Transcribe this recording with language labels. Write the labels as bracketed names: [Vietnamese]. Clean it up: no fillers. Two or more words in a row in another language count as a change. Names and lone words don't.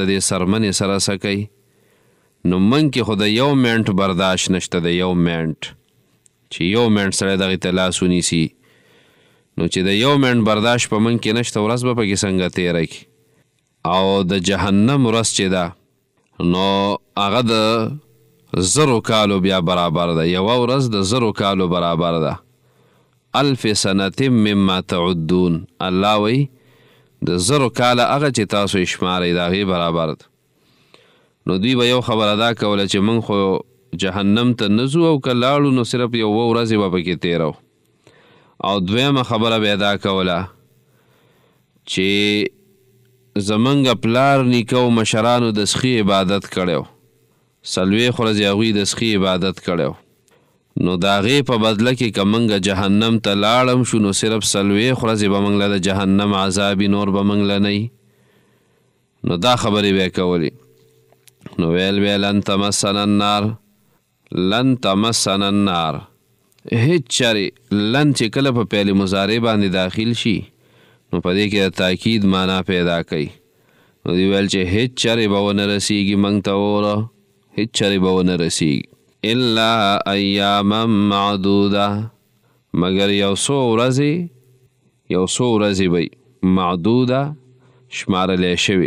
[Pashto] د دې سرمنې سره څه کوي نو موږ کې خو د یو منټ برداشت نشته د یو منټ چې یو منټ سړی دغې ته لاس ونیسي نو چې د یو منټ برداشت په موږ کې نشته ورځ به پکې څنګه تېره کړي او د جهنم ورځ چې ده نو هغه د 1000 کالو بیا برابر ده یوه ورځ د 1000 کالو برابر ده 1000 [Arabic] سنة مما تعدون [Pashto] الله وی د 1000 کاله هغه چې تاسو یې شمارئ د هغې برابر ده نو دوی به یو خبره دا کوله چې موږ خو جهنم ته نه ځو او که لاړو نو صرف یوه ورځې به پکې تېرو او دویمه خبره به دا کوله چې زمونږ پلار نیکه او مشرانو د سخي عبادت کړی 40 ورځې هغوی د سخي عبادت کړی نو د هغې په بدله کې که موږ جهنم ته لاړم شو نو صرف 40 ورځې به موږ له د جهنم عذابي نور به موږ له نه نو دا خبرې به یې کولې. نو ویل به [Arabic] لن تمسنا النار، لن تمسنا النار. [Pashto] هیڅ چرې لن چې کله په فعل مضارع باندې داخل شي نو په دې کې د تاکید معنا پیدا کوي. نو دی ویل چې هیڅ چرې به ونه رسیږي موږ ته اوره، هیڅ چرې به ونه رسیږي [Arabic] الا ایاما معدوده، [Pashto] مگر یو څو ورځې به معدوده شمارلی شوي.